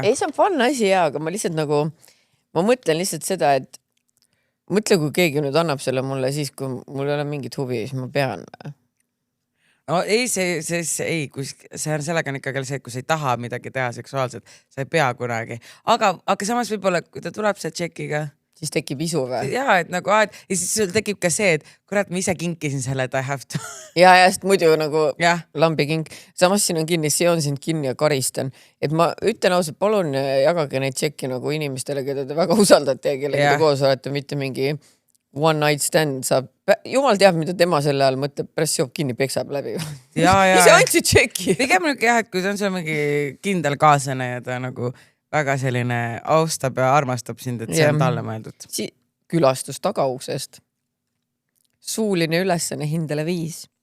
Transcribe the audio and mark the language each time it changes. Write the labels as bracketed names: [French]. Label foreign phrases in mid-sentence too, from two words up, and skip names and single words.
[Estonian] Ei, see on fun asi, aga ma lihtsalt nagu, ma mõtlen lihtsalt seda, et mõtle, kui keegi nüüd annab selle mulle siis, kui mul ei ole mingit huvi, siis ma pean. No ei, see on sellega on ikkagi see, kui sa ei taha midagi teha seksuaalselt, sa ei pea kunagi. Aga samas võib-olla, kui ta tuleb see Tšekiga, siis tekib isu või? Jaa, et nagu, ja siis sul tekib ka see, et kurat, ma ise kinkisin selle, et [English] I have to. [Estonian] Ja sest muidu nagu lambikink. Samas siin on kinni, seon sind kinni ja karistan. Et ma ütlen ausalt, palun jagage neid Tšeki nagu inimestele, keda te väga usaldate ja kellega te koos olete, mitte mingi [English] one night stand [Estonian] saab. Jumal teab, mida tema selle all mõtleb, pärast seob kinni, peksab läbi. Ise andsid Tšeki. Pigem nüüd jah, et kui ta on seal mingi kindel kaaslane ja ta nagu väga selline austab ja armastab sind, et see on talle mõeldud. Külastus tagauksest. Suuline ülesene hindele 5.